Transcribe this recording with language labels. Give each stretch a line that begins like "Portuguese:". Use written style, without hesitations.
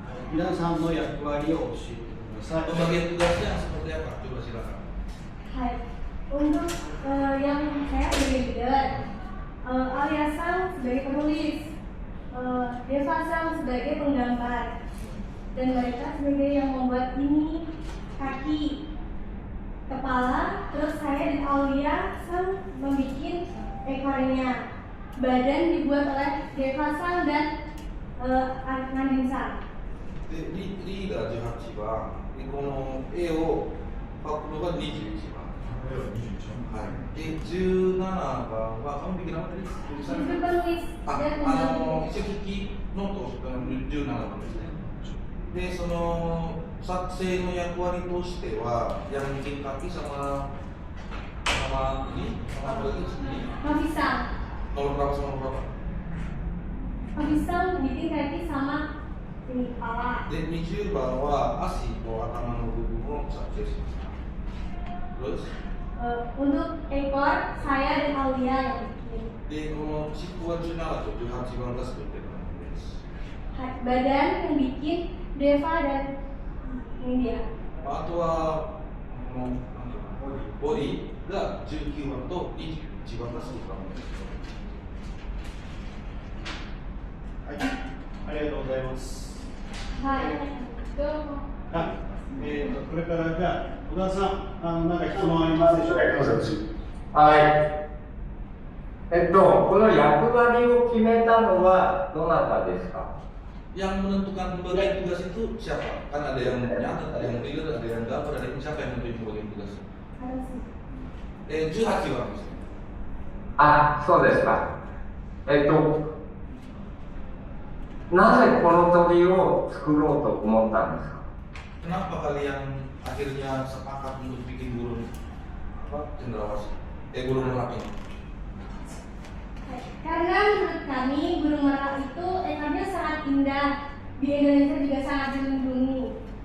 Japanese: 皆さんの役割を教えてください。
Indonesian: Pembagian tugasnya seperti apa? Coba silakan. Hai, untuk yang saya sebagai leader, Alia Sang sebagai penulis, Deva Sang sebagai penggambar, dan mereka sebagai yang membuat ini kaki, kepala, terus saya dan Alia Sang membuat ekornya, badan dibuat oleh Deva Sang dan Nandin Sang.
Japanese: でリーダー18番でこの絵を描くのが21番、はい、で17番は
Indonesian: kamu bikin apa tadi? Itu penulis dan penggambar.
Japanese: 一応筆記ノートを17番ですね。でその作成の役割としては
Indonesian: yang bikin kaki sama ini sama apa lagi ini? Novi Sang. Nomor berapa sama nomor berapa? Novi Sang bikin kaki sama ini kepala.
Japanese: で20番は足と頭の部分を作成しました。
Indonesian: Terus Untuk ekor saya dan Aulia yang bikin.
Japanese: でこの尻尾は17と18番が作ってたんです。
Indonesian: Badan yang bikin Deva dan India.
Japanese: あとはこのなんていうのボディが19番と21番が作ったものです。はい、ありがとうございます。はい。どうも。はい、これからじゃあ小田さん、なんか質問ありますでしょうか。はい。この役割を決めたのはどなたですか。
Indonesian: Yang menentukan pembagian tugas itu siapa? Kan ada yang nyatet, ada yang leader, ada yang gambar, ada yang siapa yang menentukan pembagian tugas?
Japanese: 18はあるんですよ。あ、そうですか。なぜこの鳥を作ろうと思ったんですか？
Indonesian: Kenapa kalian akhirnya sepakat untuk bikin burung apa cendrawasih? Burung merak ini. Karena menurut kami burung merak itu ekornya sangat indah. Di Indonesia juga sangat dilindungi.